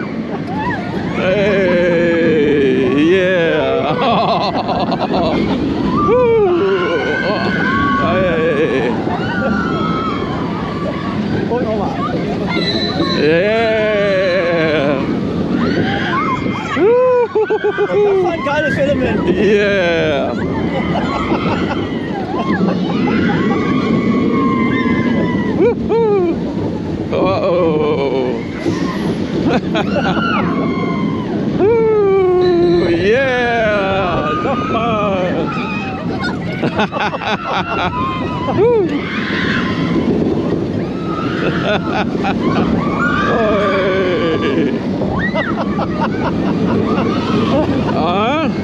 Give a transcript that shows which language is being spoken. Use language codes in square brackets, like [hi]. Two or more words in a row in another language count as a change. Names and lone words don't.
[de] Hey! Yeah! Hey! Yeah! Das war ein geiles Element. Yeah! Oh! Yeah! Nochmal! Oi! Ah?